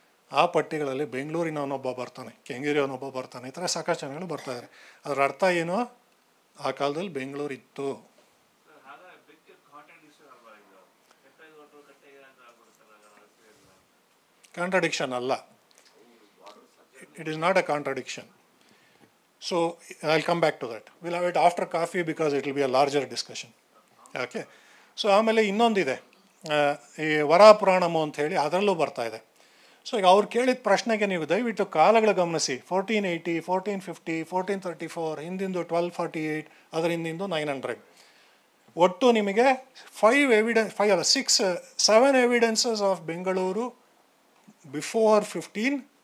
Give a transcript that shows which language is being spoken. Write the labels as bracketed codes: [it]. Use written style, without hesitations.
[kn] ಆ ಪಟ್ಟಿಗಳಲ್ಲಿ ಬೆಂಗಳೂರಿನವನೊಬ್ಬ ಬರ್ತಾನೆ, ಕೆಂಗೇರಿಯವನೊಬ್ಬ ಬರ್ತಾನೆ, ಈ ಥರ ಸಾಕಷ್ಟು ಜನಗಳು ಬರ್ತಾಯಿದ್ದಾರೆ. ಅದರ ಅರ್ಥ ಏನು? ಆ ಕಾಲದಲ್ಲಿ ಬೆಂಗಳೂರು ಇತ್ತು. [en] Contradiction ಅಲ್ಲ, it is not a contradiction. So I'll come back to that. We'll have it after coffee because it will be a larger discussion. Okay. [kn] So ಆಮೇಲೆ ಇನ್ನೊಂದಿದೆ, ಈ ವರಾಪುರಾಣಮು ಅಂತ ಹೇಳಿ ಅದರಲ್ಲೂ ಬರ್ತಾ ಇದೆ. ಸೊ ಈಗ ಅವ್ರು ಕೇಳಿದ ಪ್ರಶ್ನೆಗೆ ನೀವು ದಯವಿಟ್ಟು ಕಾಲಗಳು ಗಮನಿಸಿ. 1480, 1450, 1434, ಹಿಂದಿಂದು 1248, ಅದರ ಹಿಂದಿಂದು 900. ಒಟ್ಟು ನಿಮಗೆ [en] 7 evidences of Bengaluru before 15.